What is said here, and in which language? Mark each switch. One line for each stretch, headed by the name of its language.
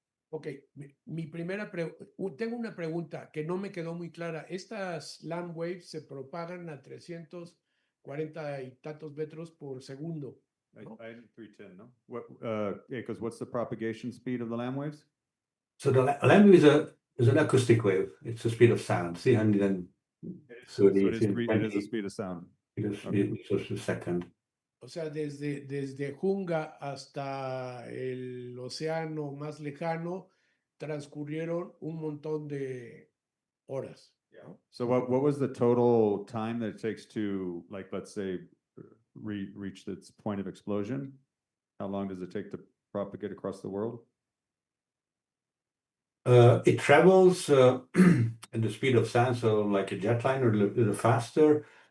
Spanish: Ok, mi primera tengo una pregunta que no me quedó muy clara. Estas
English: land waves
Spanish: se propagan a 340 y tantos metros por segundo. ¿No?
English: I did 310, no? Because what's the propagation speed of the land waves? So the land wave is an acoustic wave. It's the speed of sound, 330. So it is the speed of sound. Meters per second.
Spanish: O sea, desde Hunga hasta el océano más lejano transcurrieron un montón de horas. ¿No?
English: So what was the total time that it takes to, like, let's say, reach its point of explosion? How long does it take to propagate across the world? It travels at the speed of sound, so like a jet line or a little faster.